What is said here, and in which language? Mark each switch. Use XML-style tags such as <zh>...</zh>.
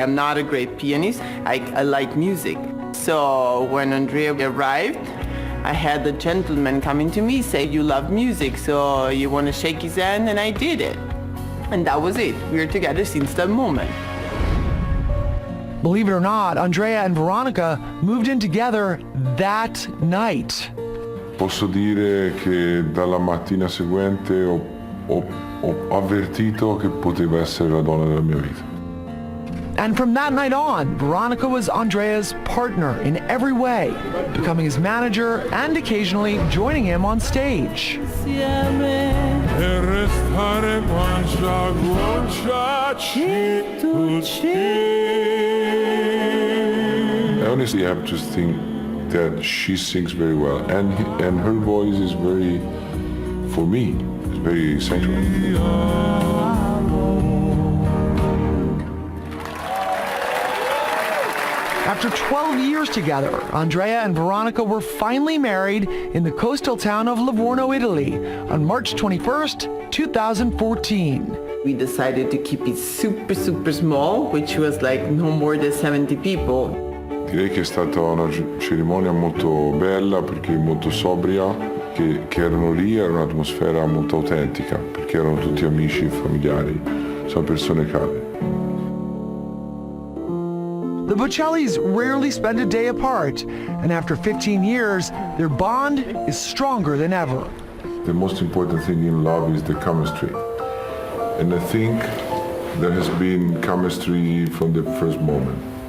<en>I'm not a great pianist. I like music. So when Andrea arrived, I had the gentleman coming to me say, "You love music, so you want to shake his hand?" And I did it. And that was it. We were together since that moment. Believe it or not, Andrea and Veronica moved in together that night.</en> <it>Posso dire che dalla mattina seguente ho avvertito che poteva essere la donna della mia vita.</it> <en>And from that night on, Veronica was Andrea's partner in every way, becoming his manager and occasionally joining him on stage. I honestly have just think that she sings very well, and her voice is very, for me, it's very sensual. After 12 years together, Andrea and Veronica were finally married in the coastal town of Livorno, Italy, on March 21st, 2014. We decided to keep it super, super small, which was like no more than 70 people.</en> <it>Direi che è stata una cerimonia molto bella perché molto sobria, che erano lì, era un'atmosfera molto autentica, perché erano tutti amici e familiari, sono persone care.</it> <en>The Bocellis rarely spend a day apart, and after 15 years, their bond is stronger than ever. The most important thing in love is the chemistry. And I think there has been chemistry from the first moment.</en>